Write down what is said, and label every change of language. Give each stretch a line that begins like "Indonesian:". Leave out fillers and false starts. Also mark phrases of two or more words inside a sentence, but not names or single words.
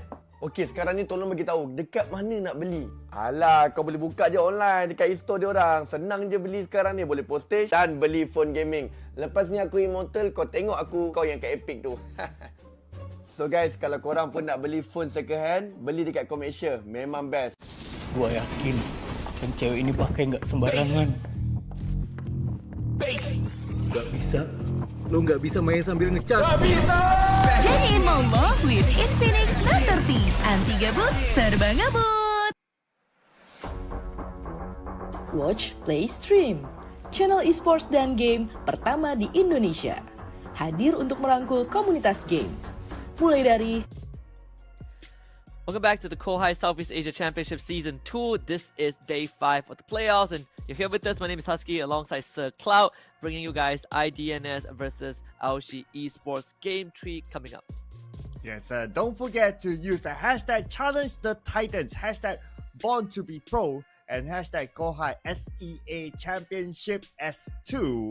Malay: Okey, sekarang ni tolong bagi tahu dekat mana nak beli. Alah, kau boleh buka je online dekat e-store diorang. Senang je beli sekarang ni, boleh postage dan beli
English: phone gaming.
Malay: Lepas ni aku immortal, kau tengok aku, kau yang kat Epic tu.
English: So guys,
Malay: kalau korang pun nak beli
English: phone second hand,
Malay: beli dekat Komersia. Memang best.
Indonesian: Gua yakin yang cewek ini pakai nggak sembarangan. Base. Nggak bisa. Lo nggak bisa main sambil ngecas. Gak bisa. Jadiin monggo with Infinix Note 30. Anti gabut, serba ngabut.
English: Watch, play, stream.
Indonesian: Channel esports dan game pertama di Indonesia. Hadir untuk merangkul komunitas game. Mulai dari
English: Welcome back to the Kohai Southeast Asia Championship Season 2. This is day 5 of the playoffs, and you're here with us. My name is Husky alongside Sir Cloud, bringing you guys IDNS versus AOSHI Esports Game 3 coming up. Yes, don't forget to use the hashtag Challenge the Titans, hashtag Born to be Pro, and hashtag Kohai SEA Championship S2.